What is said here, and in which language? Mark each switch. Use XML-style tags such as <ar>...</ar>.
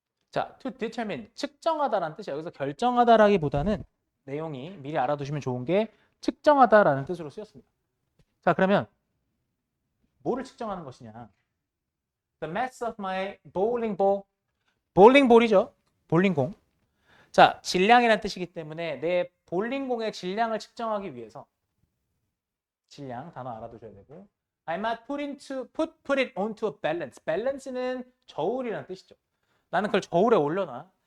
<ko>자, to determine, 측정하다라는 뜻이야. 여기서 결정하다라기보다는 내용이 미리 알아두시면 좋은 게 측정하다라는 뜻으로 쓰였습니다. 자, 그러면 뭐를 측정하는 것이냐?</ko> <en>The mass of my bowling ball.</en> <ko>볼링볼이죠. 볼링공. 자, 질량이라는 뜻이기 때문에 내 볼링공의 질량을 측정하기 위해서 질량 단어 알아두셔야 되고</ko> <en>I might put it onto a balance.</en> <ko>balance는 저울이라는 뜻이죠. 나는 그걸 저울에 올려놔.</ko>